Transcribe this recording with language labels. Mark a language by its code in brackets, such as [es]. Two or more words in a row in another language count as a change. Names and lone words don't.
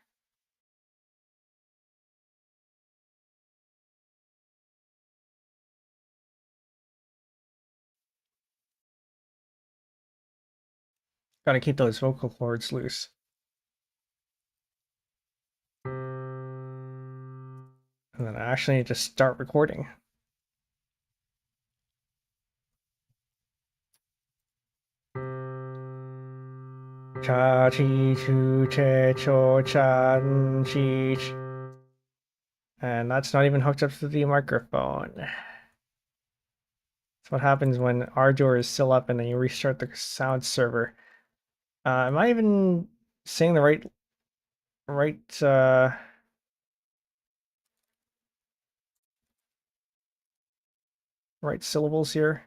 [en] Got to keep those vocal cords loose. And then I actually need to start recording. [ja] Cha chi chu che cho chan chi. [en] And that's not even hooked up to the microphone. That's what happens when Ardour is still up and then you restart the sound server. Am I even saying the right syllables here?